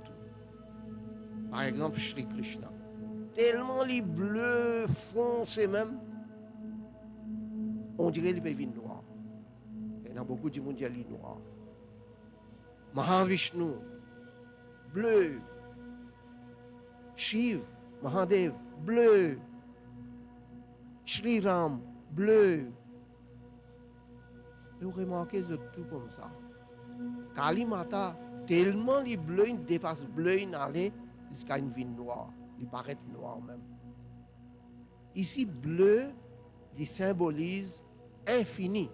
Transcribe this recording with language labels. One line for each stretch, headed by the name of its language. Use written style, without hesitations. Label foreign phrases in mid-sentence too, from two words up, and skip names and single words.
French: Par exemple, Shri Krishna. Tellement les bleus foncés même, on dirait les vins noirs. Il y a beaucoup de monde qui dit noir. Mahavishnu, bleu. Shiv, Mahadev, bleu. Shri Ram, bleu. Et vous remarquez tout comme ça. Kali Mata, tellement les bleus, ils dépassent bleu, ils allaient jusqu'à une vigne noire. Il paraît noir même. Ici, bleu, il symbolise infini.